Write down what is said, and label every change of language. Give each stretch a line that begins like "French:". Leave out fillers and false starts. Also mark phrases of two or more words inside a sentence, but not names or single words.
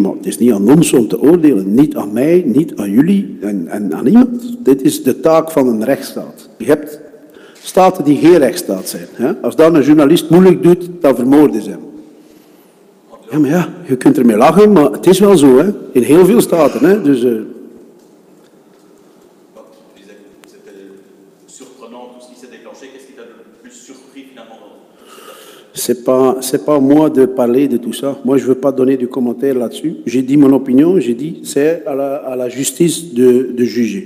Dutch: Maar het is niet aan ons om te oordelen. Niet aan mij, niet aan jullie en aan niemand. Dit is de taak van een rechtsstaat. Je hebt staten die geen rechtsstaat zijn. Hè? Als dan een journalist moeilijk doet, dan vermoorden ze hem. Ja, maar ja, je kunt ermee lachen, maar het is wel zo. Hè? In heel veel staten. Hè? Dus...
French: C'est pas moi de parler de tout ça. Moi, je ne veux pas donner de commentaires là-dessus. J'ai dit mon opinion, j'ai dit c'est à la justice de juger.